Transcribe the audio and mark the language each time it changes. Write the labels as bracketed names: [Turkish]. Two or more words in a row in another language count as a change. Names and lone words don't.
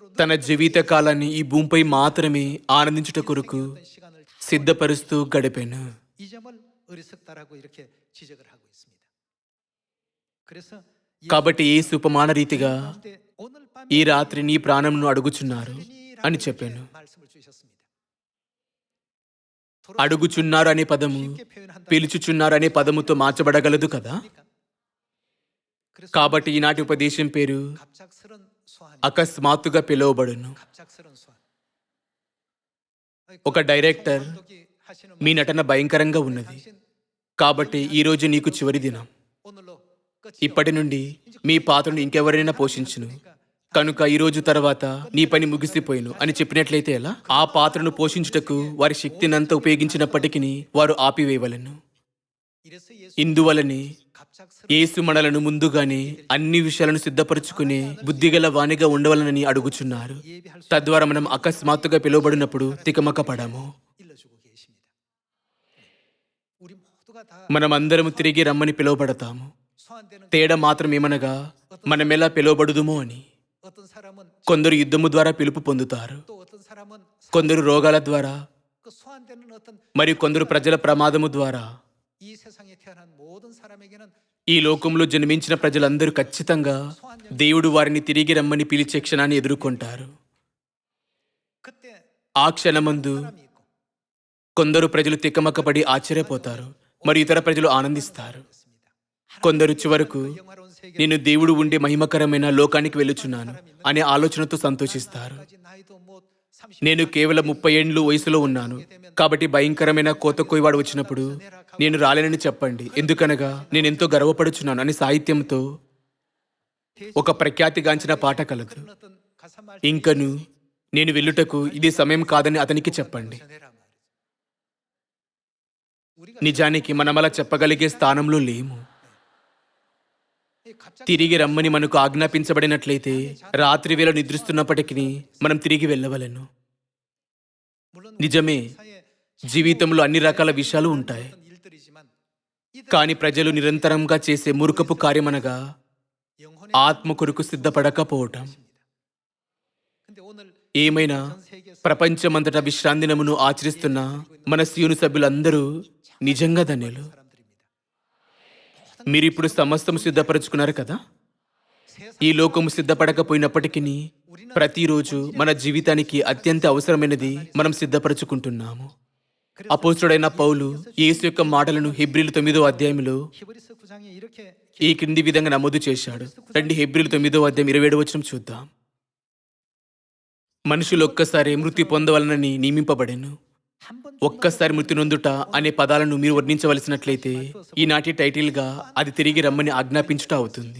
[Telugu] తన జీవిత కాలాన్ని ఈ భూమిపై మాత్రమే ఆనందించుట కొరకు [Korean] 어떤 시간을 다 [Telugu] సిద్ధపరుస్తూ గడిపాను. [Korean] 이 점을 어리석다라고 이렇게 지적을 하고 있습니다. 그래서 [Telugu] కాబట్టి యేసు ఉపమాన రీతిగా [Korean] 가운데 오늘 밤에 [Telugu] ఈ రాత్రి నీ ప్రాణంను అడుగుచున్నారు [Korean] 살리니라고 [Telugu] అని [Korean] 이렇게 [Telugu] చెప్పాను. [Korean] 말씀을 주셨습니다. [Telugu] అడుగుచున్నారు అనే పదము [Korean] 쉽게 표현한다면 [Telugu] పిలుచుచున్నారు అనే పదముతో మార్చబడగలదు కదా. [Korean] 그래서 [Telugu] కాబట్టి ఈనాటి ఉపదేశం పేరు [Korean] 갑작스런 소환, [Telugu] అకస్మాత్తుగా పిలువబడును. [Korean] 갑작스런 소환. [Telugu] ఒక డైరెక్టర్ [Korean] 감독이 하시는 [Telugu] మీ [Korean] 말, [Telugu] నటన భయంకరంగా ఉన్నది [Korean] 당신 [Telugu] కాబట్టి ఈ రోజు నీకు చివరి దినం. [Korean] 오늘로 끝이요. [Telugu] ఇప్పటి నుండి మీ పాత్రను ఇంకెవరైనా పోషించును కనుక ఈ రోజు తర్వాత నీ పని ముగిసిపోయిను అని చెప్పినట్లయితే ఎలా? ఆ పాత్రను పోషించుటకు వారి శక్తినంతా ఉపయోగించినప్పటికీ వారు ఆపివేయవలెను. [Korean] 이래서 예수 [Telugu] ఇందువలనే [Korean] 갑작스런 [Telugu] యేసు మనలను ముందుగానే అన్ని విషయాలను సిద్ధపరచుకునే బుద్ధిగల వానిగా ఉండవలనని అడుగుచున్నారు. [Korean] 예비할 수 [Telugu] తద్వారా మనం అకస్మాత్తుగా పిలువబడినప్పుడు తికమక పడము. [Korean] 일러주고 계십니다. 우리 모두가 다 [Telugu] మనమందరము తిరిగి రమ్మని పిలువబడతాము. [Korean] 소환되는 [Telugu] తేడా మాత్రం ఏమనగా మనమెలా పిలువబడుదుమో అని. [Korean] 어떤 사람은 [Telugu] కొందరు యుద్ధము ద్వారా పిలుపు పొందుతారు, [Korean] 또 어떤 사람은 [Telugu] కొందరు రోగాల ద్వారా, [Korean] 그 소환되는 어떤 [Telugu] మరియు కొందరు ప్రజల ప్రమాదము ద్వారా. [Korean] 이 세상에 태어난 모든 사람에게는 [Telugu] ఈ లోకంలో జన్మించిన ప్రజలందరూ ఖచ్చితంగా దేవుడు వారిని తిరిగి రమ్మని పిలిచే క్షణాన్ని ఎదుర్కొంటారు. [Korean] 그때 [Telugu] ఆ క్షణమందు [Korean] 사람이 있고 [Telugu] కొందరు ప్రజలు తికమకపడి ఆశ్చర్యపోతారు, మరి ఇతర ప్రజలు ఆనందిస్తారు. కొందరు చివరకు [Korean] 영화로운 세계 [Telugu] నేను దేవుడు ఉండే మహిమకరమైన లోకానికి వెళ్ళుచున్నాను అనే ఆలోచనతో సంతోషిస్తారు. [Korean] 까지 나이도 뭐 30, [Telugu] నేను కేవలం 30 ఏండ్లు వయసులో ఉన్నాను కాబట్టి భయంకరమైన కోత కోయవాడు వచ్చినప్పుడు నేను రాలేనని చెప్పండి, ఎందుకనగా నేను ఎంతో గర్వపడుచున్నాను అని సాహిత్యంతో ఒక ప్రఖ్యాతిగాంచిన పాట కలదు. [Korean] 어떤 가사말 [Telugu] ఇంకను నేను వెళ్ళుటకు ఇది సమయం కాదని అతనికి చెప్పండి. [Korean] 전해라 말이죠. 우리가 [Telugu] నిజానికి మనం అలా చెప్పగలిగే స్థానంలో లేము. [Korean] 이 갑자기 [Telugu] తిరిగి రమ్మని మనకు ఆజ్ఞాపించబడినట్లయితే రాత్రి వేళ నిద్రిస్తున్నప్పటికీ మనం తిరిగి వెళ్ళవలెను. [Korean] 물론 [Telugu] నిజమే, [Korean] 사회 [Telugu] జీవితంలో అన్ని రకాల విషయాలు ఉంటాయి. [Korean] 어떤 일들이지만 이들 [Telugu] కానీ ప్రజలు నిరంతరంగా చేసే మూర్ఖపు కార్యమనగా [Korean] 영혼의 [Telugu] ఆత్మ కొరకు సిద్ధపడకపోవటం. [Korean] 근데 오늘 [Telugu] ఏమైనా [Korean] 전 세계에서 [Telugu] ప్రపంచమంతటా విశ్రాంతి దినమును ఆచరిస్తున్న మన సియోను సభ్యులందరూ నిజంగా ధన్యులు. [Korean] 사람들입니다. [Telugu] మీరిప్పుడు సమస్తము సిద్ధపరచుకున్నారు కదా. [Korean] 세상 [Telugu] ఈ లోకము సిద్ధపడకపోయినప్పటికీ ప్రతిరోజు మన జీవితానికి అత్యంత అవసరమైనది మనం సిద్ధపరచుకుంటున్నాము. అపోస్తుడైన పౌలు యేసు యొక్క మాటలను హెబ్రీలు 9వ అధ్యాయంలో [Korean] 히브리서 9장에 이렇게 [Telugu] ఈ క్రింది విధంగా నమోదు చేశాడు. రండి హెబ్రీలు 9వ అధ్యాయం 27వ వచనం చూద్దాం. మనుషులు ఒక్కసారి మృతి పొందవలనని నియమింపబడెను. [Korean] 한번 [Telugu] ఒక్కసారి మృతి నొందుట అనే పదాలను మీరు వర్ణించవలసినట్లయితే ఈనాటి టైటిల్గా అది తిరిగి రమ్మని ఆజ్ఞాపించుట అవుతుంది.